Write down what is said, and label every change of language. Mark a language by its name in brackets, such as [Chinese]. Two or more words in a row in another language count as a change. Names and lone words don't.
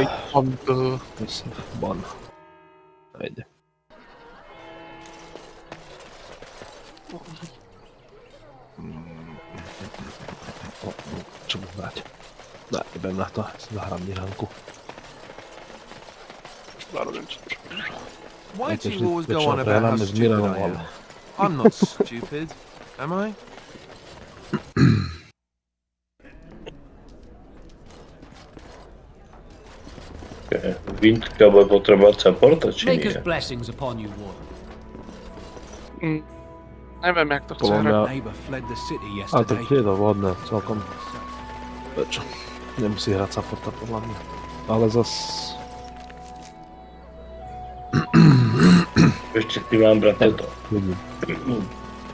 [Slovak] Bon. Ajde. Čo budem brať? Ne, idem na to, zahrám Miranku. [English] Why do you always go on about how stupid I am? I'm not stupid, am I? [Slovak] Vintka bude potrebovať supporta, či nie? [English] Maker's blessings upon you, Warden. [Slovak] Neviem, jak to chce hrať. Ale to je dovodné, celkom. Prečo? Nemusí hrať supporta, podľa mňa. Ale zas... Ešte si mám brať toto. Vidím.